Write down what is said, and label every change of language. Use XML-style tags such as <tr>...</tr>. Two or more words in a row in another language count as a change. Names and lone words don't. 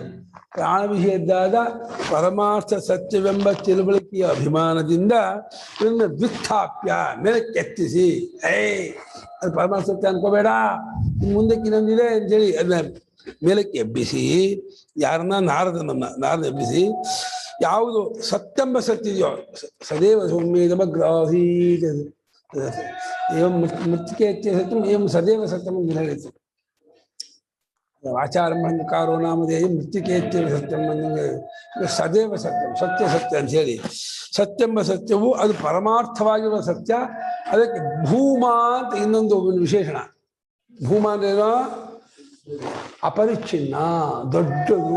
<kn>ಪ್ರಾಣ ವಿಷಯದ್ದಾದ ಪರಮಾರ್ಥ ಸತ್ಯವೆಂಬ ತಿಳುವಳಿಕೆಯ ಅಭಿಮಾನದಿಂದ ಇದನ್ನು ವ್ಯುತ್ಥಾಪ್ಯ, ಮೇಲೆ ಕೆತ್ತಿಸಿ, ಅದು ಪರಮಾರ್ಥ ಸತ್ಯ ಅನ್ಕೋಬೇಡ, ಮುಂದಕ್ಕೆ ಇನ್ನೊಂದಿದೆ ಅಂತೇಳಿ ಅದನ್ನ ಮೇಲಕ್ಕೆ ಎಬ್ಬಿಸಿ, ಯಾರನ್ನ? ನಾರದ ಎಬ್ಬಿಸಿ, ಯಾವುದು ಸತ್ಯಂಬ ಸತ್ಯ ಇದೆಯೋ</kn> <sa>ಸದೇವ ಸೌಮ್ಯೇದಮಗ್ರಾಸೀತ್, ಏವಂ ಮೃತ್ತಿಕೆ ಸತ್ಯಂ ಏವಂ ಸದೇವ ಸತ್ಯಂ</sa> <kn>ಅಂತ ಹೇಳಿತು.</kn> <sa>ಆಚಾರಂಭಕಾರೋ ನಾಮಧೇಯ ಮೃತ್ತಿಕೆ ಸತ್ಯಂ</sa> <kn>ಅಂದಂಗೆ</kn> <sa>ಸದೇವ ಸತ್ಯಂ,</sa> <kn>ಸತ್ಯ ಸತ್ಯ ಅಂತ ಹೇಳಿ, ಸತ್ಯಂಬ ಸತ್ಯವು ಅದು ಪರಮಾರ್ಥವಾಗಿರುವ ಸತ್ಯ. ಅದಕ್ಕೆ ಭೂಮ ಅಂತ ಇನ್ನೊಂದು ವಿಶೇಷಣ. ಭೂಮ ಅಂದ್ರೇನೋ? ಅಪರಿಚ್ಛಿನ್ನ, ದೊಡ್ಡದು.</kn>